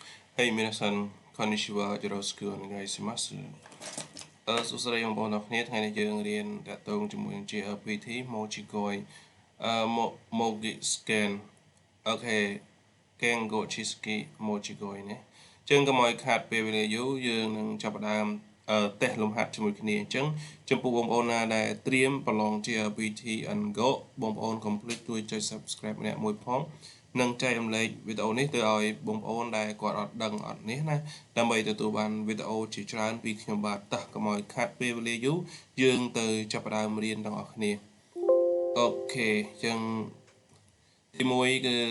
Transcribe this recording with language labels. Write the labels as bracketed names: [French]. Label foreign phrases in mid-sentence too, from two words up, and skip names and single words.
[Japanese] はい、皆さん、こんにちは。よろしくお願いします。 [Khmer] សួស្តីបងប្អូនទាំងគ្នាថ្ងៃនេះយើងរៀនតាក់ទងជាមួយនឹង JLPT Mojigoy Mogi Scan អូខេ Kengo Chiski Mojigoy ណាចឹ ងកុំឲ្យខាតពេលវេលាយូរយើងនឹងចាប់ផ្ដើមតេស្តលំហាត់ជាមួយគ្នាអញ្ចឹងចំពោះបងប្អូនណាដែលត្រៀមប្រឡង JLPT and Go បងប្អូន complete ជួយចុច subscribe ម្នាក់មួយផងនិងចែករំលែកវីដេអូនេះទៅឲ្យបងប្អូនដែលគាត់អត់ដឹងអត់នេះណាដើម្បីទទួលបានវីដេអូជាច្រើនពីខ្ញុំបាទតោះកុំឲ្យខាត់ពេលវេលាយូរយើងទៅចាប់ផ្ដើមរៀនទាំងអស់គ្នាអូខេអញ្ចឹងទី1